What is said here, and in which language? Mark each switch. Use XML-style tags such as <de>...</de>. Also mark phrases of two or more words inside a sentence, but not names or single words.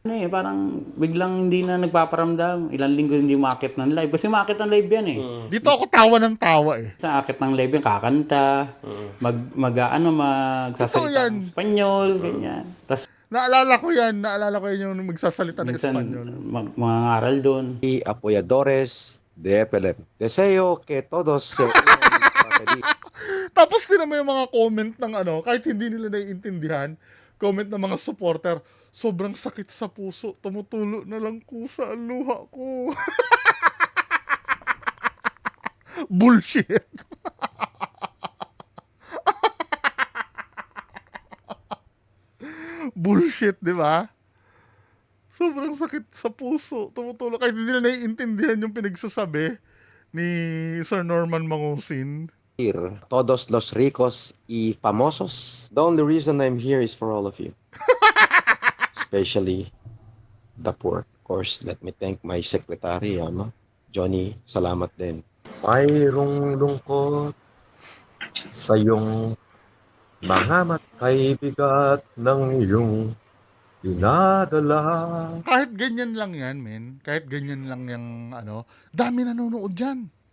<tl>Ano parang biglang hindi na nagpaparamdam. Ilang linggo hindi umakit ng live. Kasi umakit ng live yan eh. Dito ako tawa ng tawa eh. Sa akit ng live yan, kakanta, Totoo yan. magsasalita ng Espanyol, ganyan. Tapos Naalala ko yan yung magsasalita ng minsan Espanyol. mangaral doon.</tl> <es>Y apoyadores de EPLM. Deseo que todos se unan feliz.</es> <tl>Tapos din naman yung mga comment ng kahit hindi nila naiintindihan, comment ng mga supporter, sobrang sakit sa puso, tumutulo na lang kusa ang luha ko. Bullshit. Bullshit, di ba? Sobrang sakit sa puso, tumutulo. Kahit hindi nila naiintindihan yung pinagsasabi ni Sir Norman Mangusin.</tl> <es>Todos los ricos y famosos.</es> <en>The only reason I'm here is for all of you. Especially the poor. Of course, let me thank my secretary, Johnny.</en> <tl>Salamat din. Mayroong lungkot sa iyong mga matay bigat ng iyong dinadala. Kahit ganyan lang yan, men. Kahit ganyan lang yung dami nanonood dyan.</tl>